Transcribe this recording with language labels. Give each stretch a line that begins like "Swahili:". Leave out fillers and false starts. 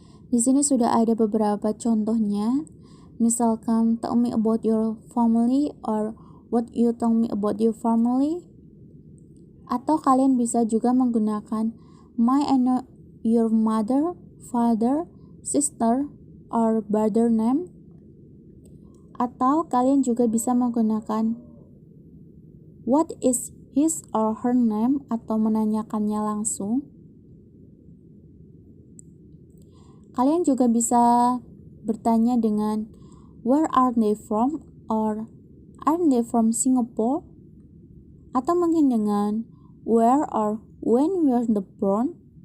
Indonesian: Di sini sudah ada beberapa contohnya. Misalkan,
English: "Tell me about your family" or "What you tell me about your family?"
Indonesian: Atau kalian bisa juga menggunakan
English: "May I know your mother, father, sister, or brother name?"
Indonesian: Atau kalian juga bisa menggunakan
English: "What is his or her name?"
Indonesian: atau menanyakannya langsung. Kalian juga bisa bertanya dengan
English: "Where are they from?" or "Are they from Singapore?"
Indonesian: Atau mungkin dengan
English: "Where or when were they born?"